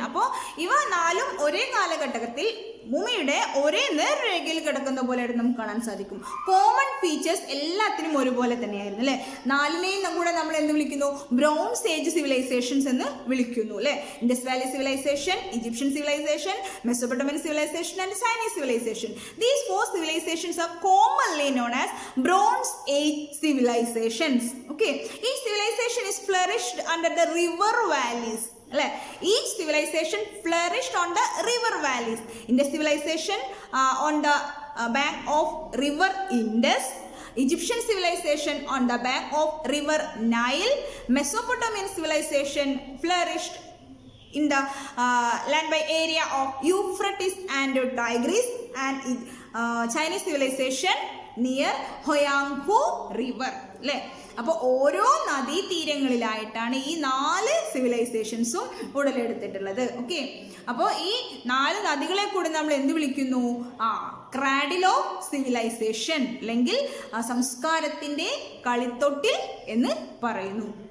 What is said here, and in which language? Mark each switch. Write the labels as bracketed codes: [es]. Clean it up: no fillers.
[ml] അപ്പോൾ ഇവ 4ഉം ഒരേ കാലഘട്ടത്തിൽ ഭൂമിയുടെ ഒരേ നേർരേഖയിൽ കിടക്കുന്ന പോലെയായിട്ട് നമുക്ക് കാണാൻ സാധിക്കും. കോമൺ ഫീച്ചേഴ്സ് എല്ലാത്തിനും ഒരുപോലെ തന്നെയായിരുന്നു അല്ലേ. 4നെയും കൂടെ നമ്മൾ എന്ത് വിളിക്കുന്നു, ബ്രോൺസ് ഏജ് സിവിലൈസേഷൻസ് എന്ന് വിളിക്കുന്നു അല്ലേ. [en] Indus valley civilization, Egyptian civilization, Mesopotamian civilization and Chinese civilization. These 4 civilizations are commonly known as Bronze Age civilizations. Okay, each civilization is flourished under the river valleys. Each civilization flourished on the river valleys. Indus civilization on the bank of river Indus, Egyptian civilization on the bank of river Nile, Mesopotamian civilization flourished in the land by area of Euphrates and Tigris, and Chinese civilization near Hoang-ho river. [ml] അപ്പോൾ ഓരോ നദീതീരങ്ങളിലായിട്ടാണ് ഈ 4 സിവിലൈസേഷൻസും ഉടലെടുത്തിട്ടുള്ളത്. Okay, അപ്പോൾ ഈ 4 നദികളെ കൂടി നമ്മൾ എന്ത് വിളിക്കുന്നു, [en] cradle of civilization [ml] അല്ലെങ്കിൽ സംസ്കാരത്തിൻ്റെ കളിത്തൊട്ടിൽ എന്ന് പറയുന്നു.